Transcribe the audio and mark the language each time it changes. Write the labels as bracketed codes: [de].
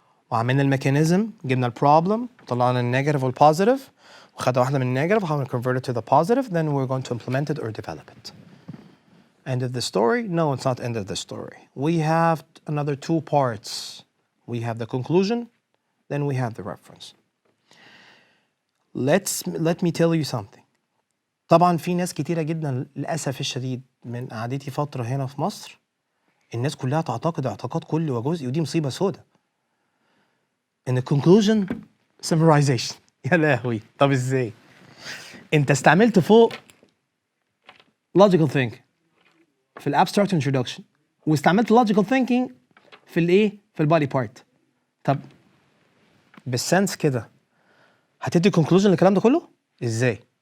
[ar] وعملنا الميكانيزم جبنا البروبلم طلعنا النيجاتيف والبوزيتيف وخدنا واحدة من النيجاتيف [en] how to convert it to the positive then we're going to implement it or develop it. End of the story? No, it's not end of the story. We have another 2 parts. We have the conclusion, then we have the reference. Let me tell you something. [ar] طبعا في ناس كتيرة جدا للأسف الشديد من قعدتي فترة هنا في مصر الناس كلها تعتقد اعتقاد كل وجزء ودي مصيبة سودة. [en] In the conclusion, summarization. [ar] يا لهوي طب ازاي؟ انت استعملت فوق logical thinking في الابستراكت introduction واستعملت logical thinking في الايه؟ في البادي بارت. طب بالسنس كده هتدي conclusion للكلام ده كله؟ ازاي؟